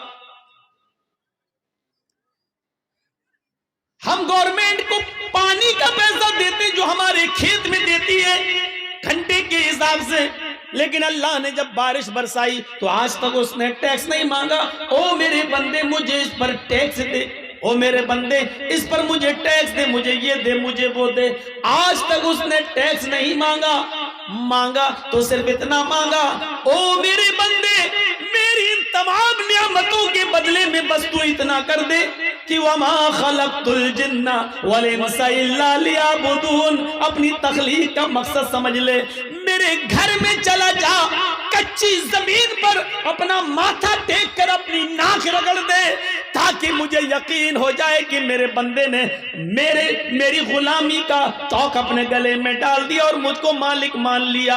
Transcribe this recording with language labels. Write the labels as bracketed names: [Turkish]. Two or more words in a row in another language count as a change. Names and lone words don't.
[Urdu] ہم گورنمنٹ کو پانی کا پیسہ دیتے جو ہمارے کھیت میں دیتی ہے گھنٹے کے حساب سے، لیکن اللہ نے جب بارش برسائی تو آج تک اس نے ٹیکس نہیں مانگا۔ او میرے بندے مجھے اس پر ٹیکس دے، او میرے بندے اس پر مجھے ٹیکس دے، مجھے یہ دے، مجھے وہ دے۔ آج تک اس نے ٹیکس نہیں مانگا تو صرف اتنا مانگا، او میرے بندے میری ان تمام نعمتوں کے بدلے میں بس تو اتنا کر دے کہ [Arabic] وما خلقت الجن والإنس إلا ليعبدون. [Urdu] اپنی تخلیق کا مقصد سمجھ لے۔ میرے گھر میں چلا جا، کچی زمین پر اپنا ماتھا ٹیک کر اپنی ناک رگڑ دے، تاکہ مجھے یقین ہو جائے کہ میرے بندے نے میری غلامی کا طوق اپنے گلے میں ڈال دیا اور مجھ کو مالک مان لیا.